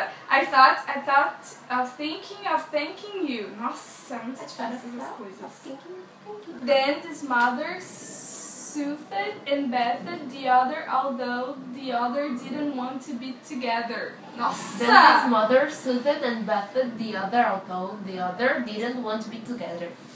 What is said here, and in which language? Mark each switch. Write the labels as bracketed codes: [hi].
[en] I thought of thinking of thanking you. [pt] Nossa, muito difícil essas coisas. [en] Then his mother soothed and bathed the other, although the other didn't want to be together. [pt] Nossa! [en] Then his mother soothed and bathed the other, although the other didn't want to be together.